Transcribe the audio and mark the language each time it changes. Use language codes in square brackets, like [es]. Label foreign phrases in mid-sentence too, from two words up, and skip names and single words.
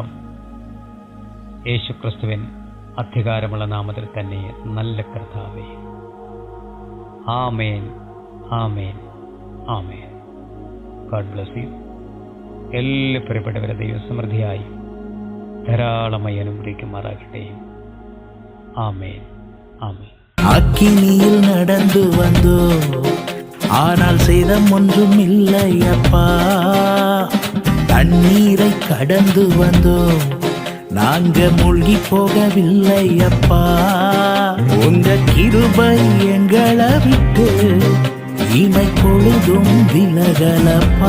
[ml] യേശുക്രിസ്തുവിൻ അധികാരമുള്ള നാമത്തിൽ തന്നെ നല്ല കർത്താവേ, ആമേൻ, ആമേൻ, ആമേൻ. [en] God bless you. [ml] എല്ലാ പ്രിയപ്പെട്ടവരെ ദൈവം സമൃദ്ധിയായി ധാരാളമായി അനുഗ്രഹിക്കുമാറാകട്ടെ. ആമേൻ, ആമേൻ. [ta] அக்கினியில் நடந்து வந்தோ, ஆனால் சேதம் ஒன்றும் இல்லை அப்பா. தண்ணீரை கடந்து வந்தோ, நாங்க மூழ்கி போகவில்லை அப்பா. உங்க கிருபை எங்களை விட்டு இமை பொழுதும் விலகலப்பா.